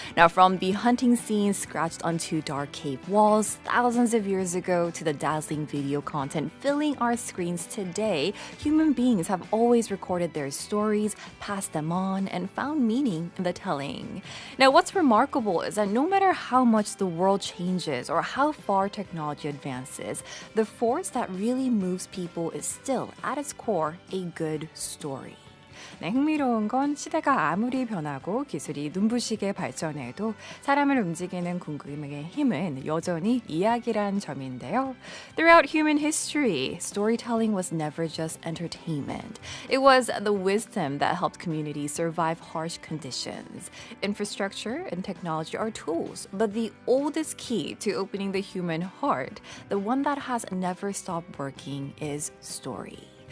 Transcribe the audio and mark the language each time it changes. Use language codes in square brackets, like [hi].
[en] Now, from the hunting scenes scratched onto dark cave walls thousands of years ago to the dazzling video content filling our screens today, human beings have always recorded their stories, passed them on, and found meaning in the telling. Now, what's remarkable is that no matter how much the world changes or how far technology advances, the force that really moves people is still, at its core, a good story. [ko] 네, 흥미로운 건 시대가 아무리 변하고 기술이 눈부시게 발전해도 사람을 움직이는 궁금의 힘은 여전히 이야기란 점인데요. [en] Throughout human history, storytelling was never just entertainment. It was the wisdom that helped communities survive harsh conditions. Infrastructure and technology are tools, but the oldest key to opening the human heart, the one that has never stopped working, is story.